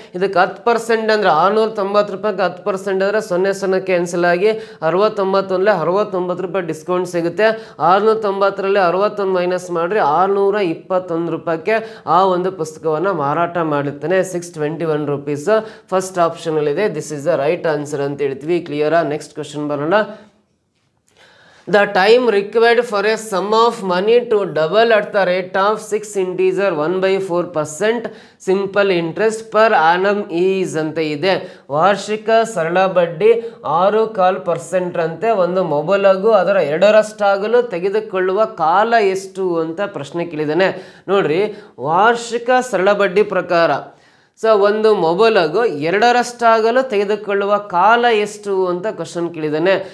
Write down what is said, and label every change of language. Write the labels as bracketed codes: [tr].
[kn] ಇದಕ್ಕೆ 10% ಅಂದರೆ ₹690ಕ್ಕೆ 10% ಅಂದರೆ 00 ಕ್ಯಾನ್ಸಲ್ ಆಗಿ 69 ಡಿಸ್ಕೌಂಟ್ ಸಿಗುತ್ತೆ. 690ರಲ್ಲಿ 61 ಮೈನಸ್ ಮಾಡಿರಿ, ₹621 ಆ ಒಂದು ಪುಸ್ತಕವನ್ನು ಮಾರಾಟ ಮಾಡಿರ್ತಾನೆ. ₹621 first ಆಪ್ಷನಲ್ಲಿದೆ. [en] this is the right answer [kn] ಅಂತ ಹೇಳ್ತೀವಿ. ಕ್ಲಿಯರಾ? ನೆಕ್ಸ್ಟ್ ಕ್ವಶನ್ ಬರೋಣ. [en] The time required for a sum of money to double at the rate of 6 integer 1/4% simple interest per annum is [kn] ಅಂತ ಇದೆ. ವಾರ್ಷಿಕ ಸರಳ ಬಡ್ಡಿ 6.25% ಅಂತೆ. ಒಂದು ಮೊಬೈಲಾಗು ಅದರ 2ರಷ್ಟಾಗಲು ತೆಗೆದುಕೊಳ್ಳುವ ಕಾಲ ಎಷ್ಟು ಅಂತ ಪ್ರಶ್ನೆ ಕೇಳಿದ್ದಾನೆ. ನೋಡ್ರಿ, ವಾರ್ಷಿಕ ಸರಳ ಬಡ್ಡಿ ಪ್ರಕಾರ ಸೊ ಒಂದು ಮೊಬೈಲಾಗು 2ರಷ್ಟಾಗಲು ತೆಗೆದುಕೊಳ್ಳುವ ಕಾಲ ಎಷ್ಟು ಅಂತ ಕ್ವಶನ್ ಕೇಳಿದ್ದಾನೆ.